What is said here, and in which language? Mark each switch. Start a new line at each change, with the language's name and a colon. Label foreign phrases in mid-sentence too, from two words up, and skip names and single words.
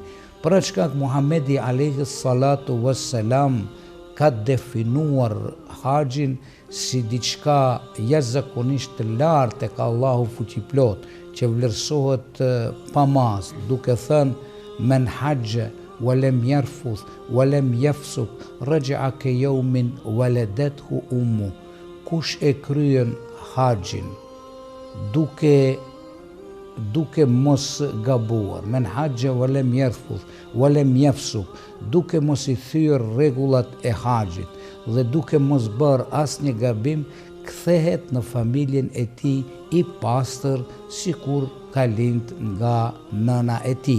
Albanian: Për atë shkak Muhamedi
Arabic: عليه الصلاة والسلام
Albanian: ka definuar haxhin si diçka jashtëzakonisht të lartë tek Allahu fuqiplot, që vlerësohet pa mas, duke thënë:
Arabic: من حج ولم يرفث ولم يفسق رجع كيوم ولدته أمه.
Albanian: Kush e kryen haxhin duke mos gabuar,
Arabic: من حج ولم يرفث ولم يفسق,
Albanian: duke mos i thyer rregullat e haxhit dhe duke mos bërë asnjë gabim, kthehet në familjen e tij i pastër, sikur ka lind nga nëna e tij.